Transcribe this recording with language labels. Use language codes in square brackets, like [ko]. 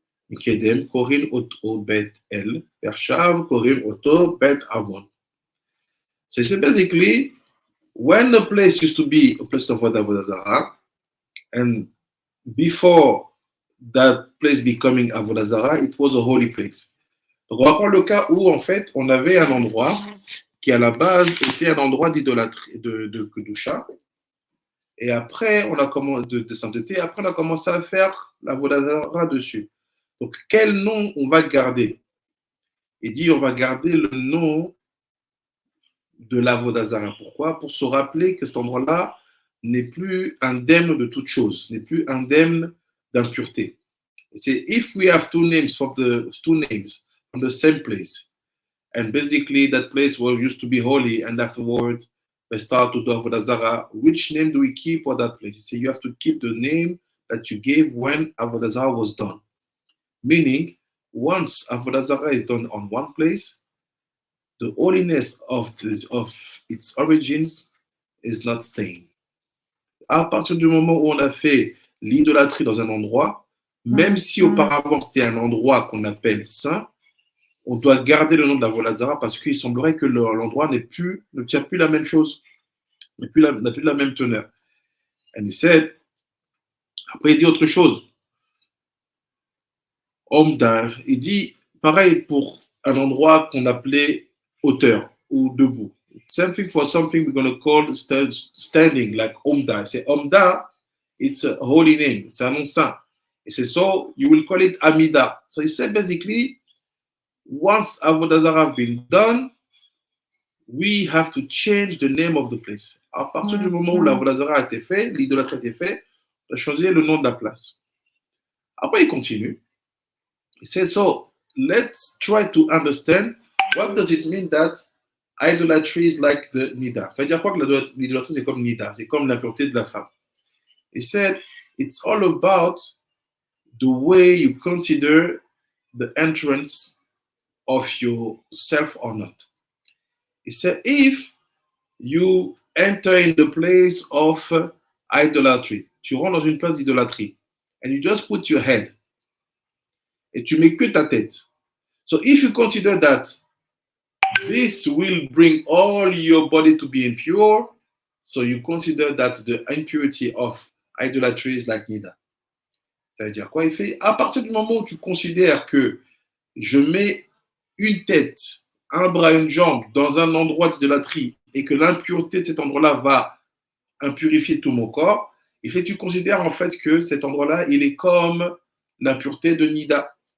[he] מקדם קוראים אותו בית אל, ועכשיו קוראים אותו בית אבון. [en] So it's basically, when the place used to be a place of Avoda Zarah, and before that place becoming Avoda Zarah, it was a holy place. [fr] Donc on va prendre le cas où en fait on avait un endroit qui à la base était un endroit d'idolâtrie, de Kedusha, et après on a commencé de sainteté, après on a commencé à faire l'Avoda Zarah dessus. Donc quel nom on va garder? Il dit on va garder le nom de l'Avoda Zarah. Pourquoi? Pour se rappeler que cet endroit-là n'est plus indemne de toute chose, n'est plus indemne d'impureté. [en] C'est if we have two names from the same place, and basically that place was used to be holy, and afterward they start to do Avoda Zarah, which name do we keep for that place? So you have to keep the name that you gave when Avoda Zarah was done. Meaning, once Avoda Zarah is done on one place, the holiness of its origins is not staying. [fr] À partir du moment où on a fait l'idolâtrie dans un endroit, même si auparavant c'était un endroit qu'on appelle saint, on doit garder le nom de l'Avoda Zarah parce qu'il semblerait que l'endroit ne tient plus la même chose, n'a plus la même teneur. [en] And he said, [fr] après il dit autre chose. Il dit pareil pour un endroit qu'on appelait hauteur ou debout. [en] Same thing for something we're going to call standing, like Omda. [fr] C'est Omda, [en] it's a holy name, [fr] c'est un nom saint. Et c'est [en] so, you will call it Amida. So he said basically, once Avoda Zarah has been done, we have to change the name of the place. [fr] À partir du moment où l'Avoda Zarah a été fait, l'idolâtrie a été fait, on a changé le nom de la place. Après, il continue. [en] He says, so let's try to understand what does it mean that idolatry is like the nida. [fr] Ça veut dire quoi que l'idolâtrie c'est comme nida, c'est comme l'impureté de la femme. [en] He said, it's all about the way you consider the entrance of yourself or not. He said, if you enter in the place of idolatry, [fr] tu rentres dans une place d'idolâtrie, [en] and you just put your head, [fr] et tu mets que ta tête. [en] So if you consider that this will bring all your body to be impure, so you consider that the impurity of idolatry is like nida. [fr] Ça veut dire quoi? Il fait, à partir du moment où tu considères que je mets une tête, un bras, une jambe dans un endroit d'idolâtrie et que l'impureté de cet endroit-là va impurifier tout mon corps, il fait, tu considères en fait que cet endroit-là, il est comme l'impureté de nida.